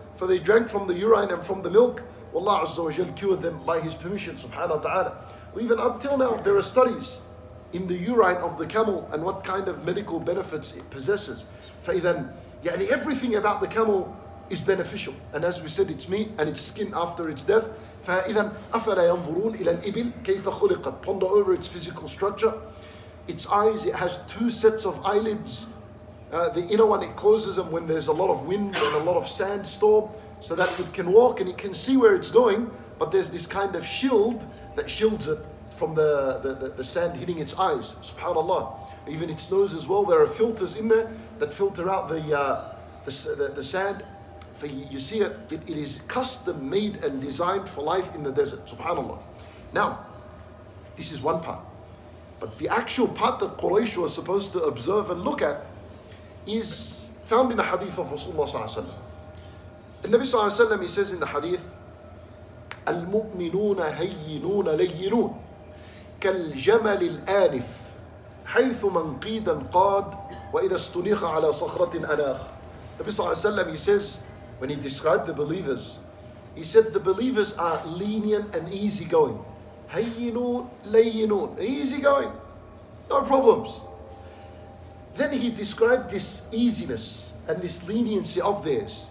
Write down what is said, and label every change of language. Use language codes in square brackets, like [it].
[en] For they drank from the urine and from the milk. Allah Azza wa Jal cured them by His permission, subhanahu wa ta'ala. Even until now, there are studies in the urine of the camel and what kind of medical benefits it possesses. فإذا, everything about the camel is beneficial. And as we said, its meat and its skin after its death. [ar] فإذا أفلا ينظرون إلى الإبل كيف خلقت. [en] Ponder over its physical structure. Its eyes, it has 2 sets of eyelids. The inner one, it closes them when there's a lot of wind and a lot of sandstorm, so that it can walk and it can see where it's going, but there's this kind of shield that shields it from the sand hitting its eyes. SubhanAllah. Even its nose as well, there are filters in there that filter out the sand. For you see it is custom made and designed for life in the desert. SubhanAllah. Now, this is one part. But the actual part that Quraysh was supposed to observe and look at is found in a hadith of Rasulullah sallallahu alaihi wasallam. The Nabi sallallahu alaihi wasallam, he says in the hadith, [ar] المؤمنون هينون لينون كالجمل الآنف حيث منقيدا قاد وإذا استنيخ على صخرة أناخ. [en] Nabi sallallahu alaihi wasallam, he says, when he described the believers, he said the believers are lenient and easygoing. Hayyinun, layyinun, easygoing, no problems. Then he described this easiness and this leniency of theirs.